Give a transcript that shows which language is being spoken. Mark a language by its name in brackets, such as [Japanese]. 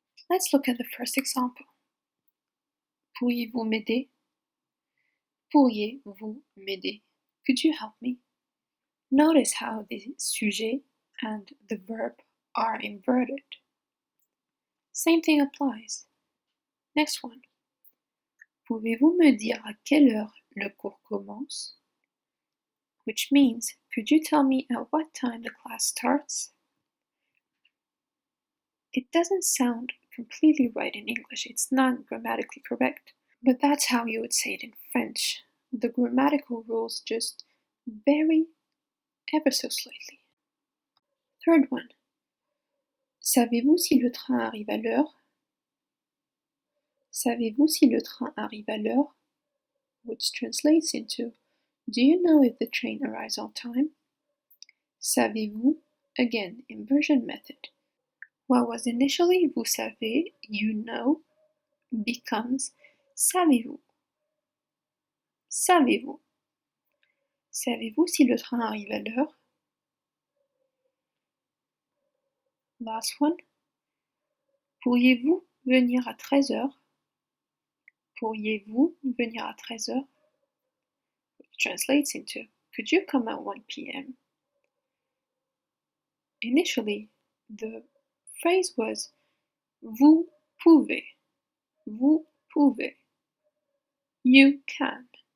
[English] Let's look at the first example. [French] Pourriez-vous m'aider? Pourriez-vous m'aider? [English] Could you help me? Notice how the sujet and the verb are inverted. Same thing applies. Next one. [French] Pouvez-vous me dire à quelle heure le cours commence? [English] Which means, could you tell me at what time the class starts? It doesn't sound completely right in English. It's not grammatically correct. But that's how you would say it in French. The grammatical rules just vary ever so slightly. Third one. [French] Savez-vous si le train arrive à l'heure? Savez-vous si le train arrive à l'heure? [English] Which translates into, do you know if the train arrives on time? [French] Savez-vous? [English] Again, inversion method. What was initially [French] vous savez, [English] you know, becomes [French] savez-vous. Savez-vous? Savez-vous si le train arrive à l'heure? [English] Last one. [French] Pourriez-vous venir à 13h? Pourriez-vous venir à 13h? [English] Which translates into, could you come at 1 p.m.? Initially, the phrase was [French] vous pouvez. Vous pouvez. [English] You can.